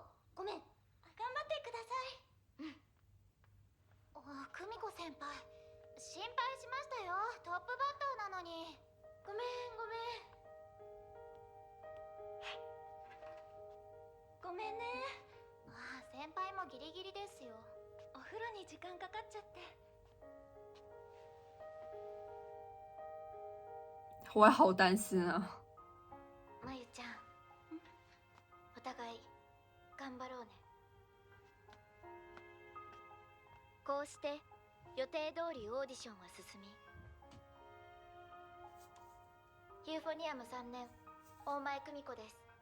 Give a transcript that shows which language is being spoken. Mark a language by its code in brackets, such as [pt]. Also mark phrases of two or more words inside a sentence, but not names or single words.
[ja] ごめん。頑張ってください。久美子先輩、心配しましたよ。トップバッターなのに。ごめん。ごめんね。先輩もギリギリですよ。お風呂に時間かかっちゃって。 [zh] 我也好担心啊。 [ja] まゆちゃん、お互い頑張ろうね。こうして予定通りオーディションは進み、ユーフォニアム3年大前久美子です。